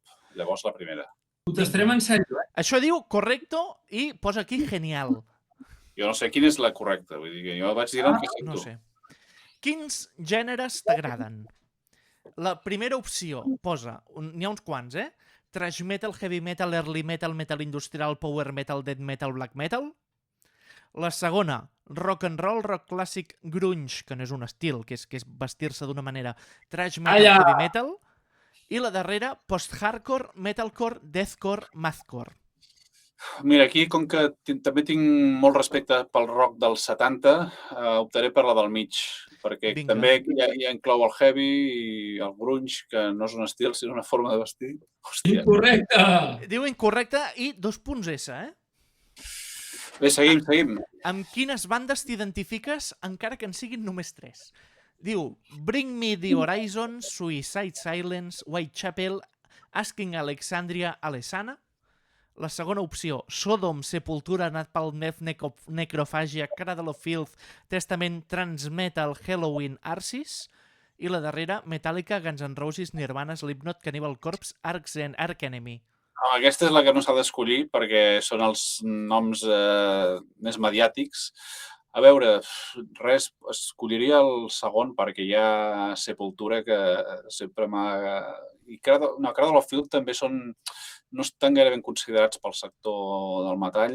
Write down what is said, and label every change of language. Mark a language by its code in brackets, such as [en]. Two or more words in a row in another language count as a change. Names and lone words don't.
[ca] Llavors la primera. Ho tastarem en sèrio, Això diu correcto i posa aquí genial. Jo no sé quina és la correcta. Vull dir que jo vaig dir el que sento. No sé. Quins gèneres t'agraden? La primera opció posa, n'hi ha uns quants, [en] thrash metal, heavy metal, early metal, [ca] metal industrial, [en] power metal, death metal, black metal. [ca] La segona, [en] rock and roll, [ca] rock clàssic, grunge, que no és un estil, que és vestir-se d'una manera, [en] thrash metal, heavy metal. [ca] I la darrera, [en] post-hardcore, metalcore, deathcore, mathcore. [ca] Mira, aquí, com que també tinc molt respecte pel rock dels 70, optaré per la del mig, perquè també ja inclou el heavy i el grunge, que no és un estil, sinó una forma de vestir. Hòstia. Incorrecte! Diu incorrecte i 2 punts S, Bé, seguim. Amb quines bandes t'identifiques, encara que en siguin només 3? Diu, Bring Me the Horizon, Suicide Silence, Whitechapel, Asking Alexandria, Alesana. La segona opció, Sodom, Sepultura, Napalm Death, Necrophagia, Cradle of Filth, Testament, Transmetal, Halloween, Arsis. I la darrera, Metallica, Guns N' Roses, Nirvana, Slipknot, Cannibal Corpse, Arc Enemy. Aquesta és la que no s'ha d'escollir perquè són els noms més mediàtics. A veure, res, escolliria el segon perquè hi ha Sepultura que sempre m'ha... I Cradle of Filth també no estan gaire ben considerats pel sector del metall.